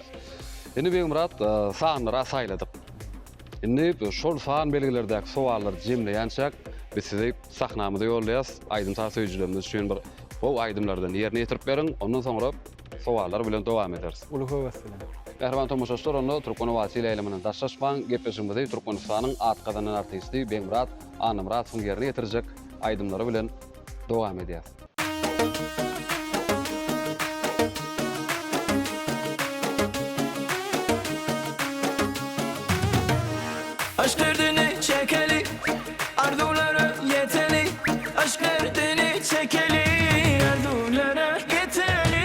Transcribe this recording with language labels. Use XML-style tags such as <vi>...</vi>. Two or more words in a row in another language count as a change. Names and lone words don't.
<tk>Indi Begmurat sanlara saýladyk. Indi şol san belgilerdäki sowallar jemleýänçäk biz size sahnamyza ýollayas, aýdym söýjülerimiz üçin bir bu aýdymlardan ýerine ýetirip beriň, ondan soňra sowallar bilen dowam ederiz. Ulu höwesle. Mehriban tomoşaçylar, onu Türkmen owasy leýlamynyň daşlaşman gepleşiginde Türkmenistanyň at gazanan artisti Begmurat Anymuratov ýerine ýetirjek aýdymlary bilen dowam edýär. Aşk derdini çekeli, arzulara yeteli. Aşk derdini çekeli, arzulara yeteli.</tk>